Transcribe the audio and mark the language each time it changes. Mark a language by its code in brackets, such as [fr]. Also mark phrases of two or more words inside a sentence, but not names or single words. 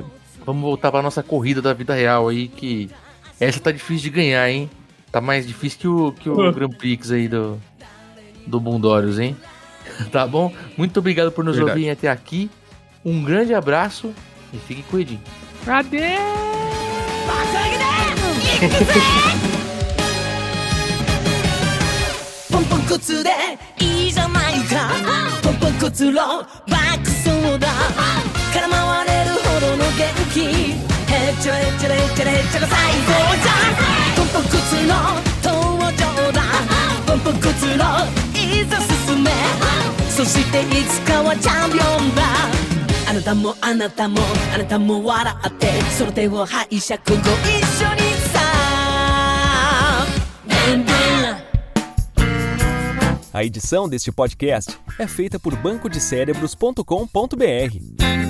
[pt] Vamos voltar pra nossa corrida da vida real aí, que essa tá difícil de ganhar, hein? Tá mais difícil que o Grand Prix aí do Bundorius, hein? Tá bom? Muito obrigado por nos ouvirem até aqui. Um grande abraço e fiquem com o Edinho. Adeus! [ja] ポンポンコツでいいじゃないかポンポンコツロ爆走だ絡まわれるほどの元気へっちゃれっちゃれっちゃれっちゃが最高じゃポンポンコツの登場だポンポンコツのいざ進めそしていつかはチャンピオンだあなたもあなたもあなたも笑ってその手を拝借ご一緒にさベンベン [pt] A edição deste podcast é feita por bancodecerebros.com.br.